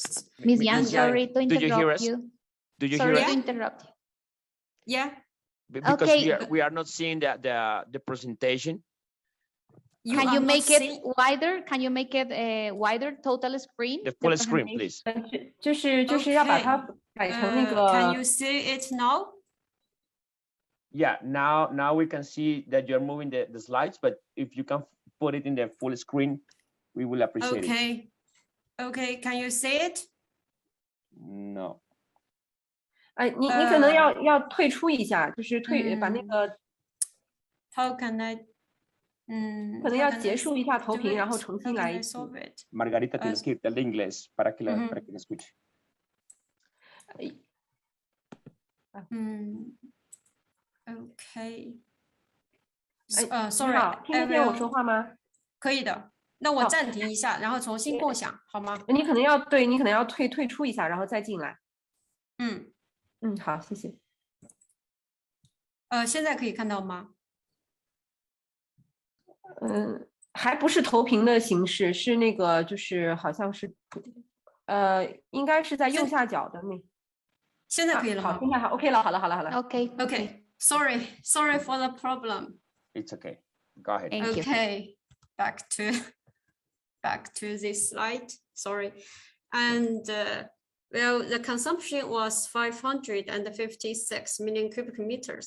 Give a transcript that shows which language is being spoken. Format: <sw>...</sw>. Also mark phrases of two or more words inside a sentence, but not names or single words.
<en>Ms. Yang, sorry to interrupt Do you hear us? Do you hear us? Sorry to interrupt you. Yeah. Because Okay. we are not seeing the presentation. Can you make it wider? Can you make it wider total screen? The full screen, please.</en> <zh>就是要把它改成那个。</zh> <en>Can you see it now? Yeah, now we can see that you're moving the slides, but if you can put it in the full screen, we will appreciate it. Okay, can you see it? No.</en> <zh>哎，你可能要退出一下，就是把那个。</zh> <en>How can I?</en> <zh>可能要结束一下投屏，然后重新来一次。</zh> <es>Margarita, tienes que irte al inglés para que la escuche.</es> <en>Okay. sorry，</en> <zh>听得见我说话吗？可以的。那我暂停一下，然后重新共享，好吗？你可能要退出一下，然后再进来。好，谢谢。现在可以看到吗？还不是投屏的形式，是那个，就是好像是，应该是在右下角的那。现在可以了吗？好，现在好 ，OK 了，好了。</zh> <en>Okay. Sorry for the problem. It's okay. Go ahead. Okay. Back to this slide. Sorry. And well, the consumption was 556 million cubic meters.</en>